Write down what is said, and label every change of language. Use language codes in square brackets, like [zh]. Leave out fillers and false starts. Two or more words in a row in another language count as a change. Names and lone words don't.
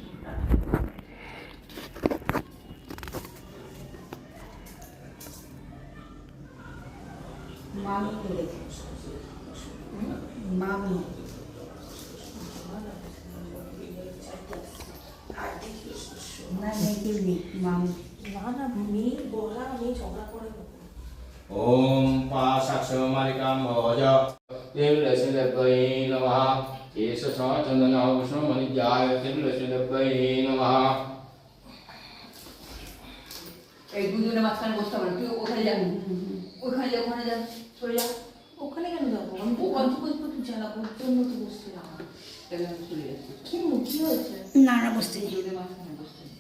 [bn] মামি করেছে মামি না নেই মামি না না মেয়ে বলা, মেয়ে ঝগড়া করে। [sa] ओम पाशाक्षमालिकां भोज तिलसिलकै नमः एष चन्दनः विष्णुमणिज्याय तिलसिलकै नमः। [bn] এই দুজনে মাঝখানে বসতে পারেন, তুই ওখানে যাবি, ওখানে যা চলে যা। ওখানে কেন যাবো? আমি ওখান থেকে তুই জ্বালা করতে মতো বসছিলাম। তাহলে আমি চলে যাচ্ছি, কি হয়েছে? না না বসতে দুজনে মাঝখানে বসতে।